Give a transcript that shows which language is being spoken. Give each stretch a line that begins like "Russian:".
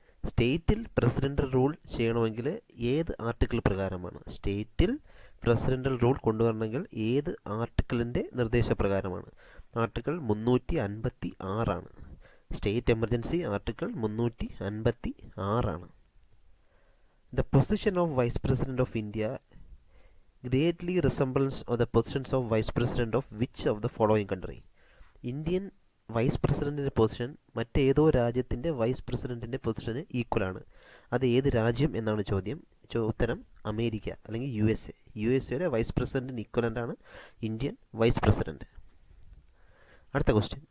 Malayalam: സ്റ്റേറ്റിൽ പ്രസിഡൻ്റൽ റൂൾ ചെയ്യണമെങ്കിൽ ഏത് ആർട്ടിക്കിൾ പ്രകാരമാണ്? സ്റ്റേറ്റിൽ പ്രസിഡൻ്റൽ റൂൾ കൊണ്ടുവരണമെങ്കിൽ ഏത് ആർട്ടിക്കിളിൻ്റെ നിർദ്ദേശപ്രകാരമാണ്? Article 356 state emergency article 356.
English: The position of Vice President of India greatly resembles the positions of Vice President of which of the following country?
Malayalam: Indian vice പ്രസിഡൻറ്റിൻ്റെ position മറ്റേതോ രാജ്യത്തിൻ്റെ vice പ്രസിഡൻറ്റിൻ്റെ പൊസിഷന് ഈക്വലാണ്. അത് ഏത് രാജ്യം എന്നാണ് ചോദ്യം. ഉത്തരം അമേരിക്ക അല്ലെങ്കിൽ USA. USA vice പ്രസിഡൻറ്റിന് ഈക്വലൻ്റാണ് Indian vice president. അടുത്ത ക്വസ്റ്റ്യൻ.